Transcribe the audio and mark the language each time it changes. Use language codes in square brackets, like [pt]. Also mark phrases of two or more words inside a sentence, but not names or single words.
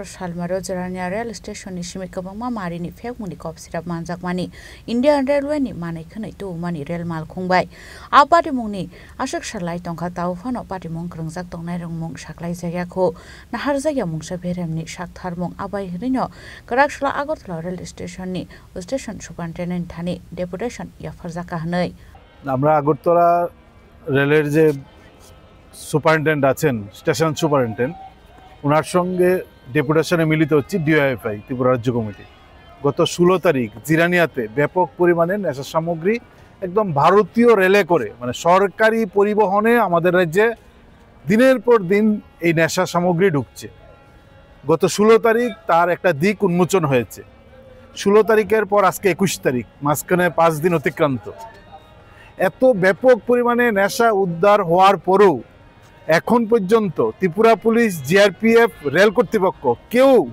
[trp] salmaro Zirania rail station ni shimit kabangma mari ni fekmuni kop sirap manjak mani Indian Railway ni manai khanai tu mani rail mal khungbai apati mungni ashak shalai tongkha tau phano pati mung krangjak tongnai rong mung shaklai jagya kho nahar jagya mung sa berem ni shak thar mung abai hrino karakshla Agartala rail station ni [en] station superintendent [trp] thani deputation ya farjaka hanai [bn] আমরা আগরতলা রেলের যে সুপারিনটেন্ডেন্ট আছেন [en] station superintendent [bn] ওনার সঙ্গে ডেপুটেশনে মিলিত হচ্ছে ডিওএফআই ত্রিপুরা রাজ্য কমিটি গত 16 তারিখ জিরানিয়াতে ব্যাপক পরিমাণে নেশা সামগ্রী একদম ভারতীয় রেলে করে মানে সরকারি পরিবহনে আমাদের রাজ্যে দিনের পর দিন এই নেশা সামগ্রী ঢুকছে গত 16 তারিখ তার একটা দিক উন্মোচন হয়েছে 16 তারিখের পর আজকে 21 তারিখ মাঝখানে 5 দিন অতিক্রান্ত এত ব্যাপক পরিমাণে নেশা উদ্ধার হওয়ার পরেও এখন পর্যন্ত ত্রিপুরা পুলিশ জিআরপিএফ রেল কর্তৃপক্ষ কেউ